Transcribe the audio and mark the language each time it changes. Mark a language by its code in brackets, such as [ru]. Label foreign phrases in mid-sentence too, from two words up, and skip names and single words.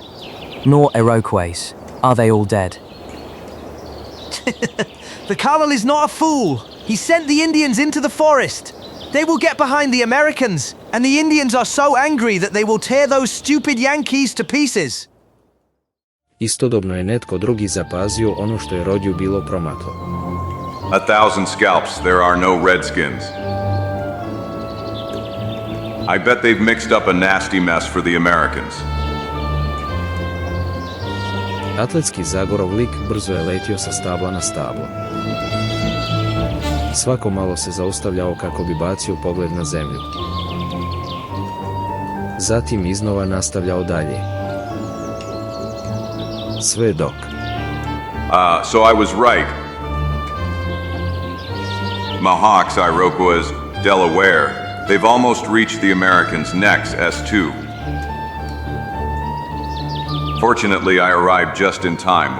[en] Nor Iroquois. Are they all dead? The colonel is not a fool. He sent the Indians into the forest. They will get behind the Americans, and the Indians are so angry that they will tear those stupid Yankees to pieces. [hr] Istodobno je netko drugi zapazio ono što je Rodju bilo promaklo. [en] 1,000 scalps, there are no redskins. I bet they've mixed up a nasty mess for the Americans. [hr] Atletski Zagorov lik brzo je letio sa stabla na stablo. Svako malo se zaustavljao kako bi bacio pogled na zemlju. Zatim iznova nastavljao dalje. Sve dok. [en] So I was right. Mohawks, Iroquois, Delaware, they've almost reached the Americans' necks, S2. Fortunately, I arrived just in time.